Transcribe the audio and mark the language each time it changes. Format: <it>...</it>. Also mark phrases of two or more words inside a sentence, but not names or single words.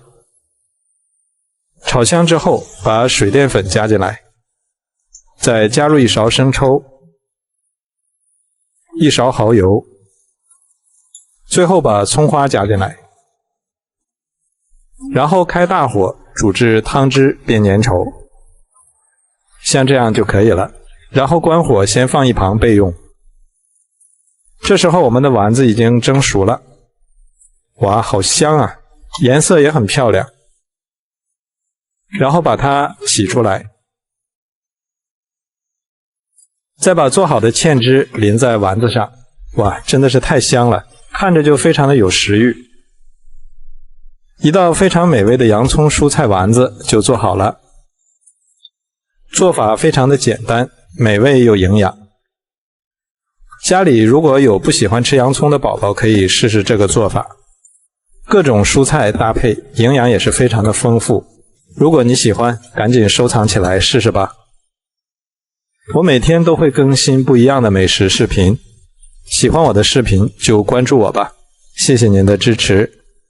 <zh>炒香之後把水澱粉加進來，再加入1勺生抽、1勺蠔油，最後把蔥花加進來，然後開大火煮至湯汁變粘稠，像這樣就可以了。然後關火，先放一旁備用。這時候我們的丸子已經蒸熟了，哇，好香啊，顏色也很漂亮。然後把它洗出來，再把做好的芡汁淋在丸子上，哇，真的是太香了，看着就非常的有食欲。一道非常美味的洋蔥蔬菜丸子就做好了，做法非常的簡單，美味又營養。家裡如果有不喜歡吃洋蔥的寶寶，可以試試這個做法。各種蔬菜搭配，營養也是非常的豐富。如果你喜歡，趕緊收藏起來試試吧。我每天都會更新不一樣的美食視頻，喜歡我的視頻就關注我吧，謝謝您的支持。</zh>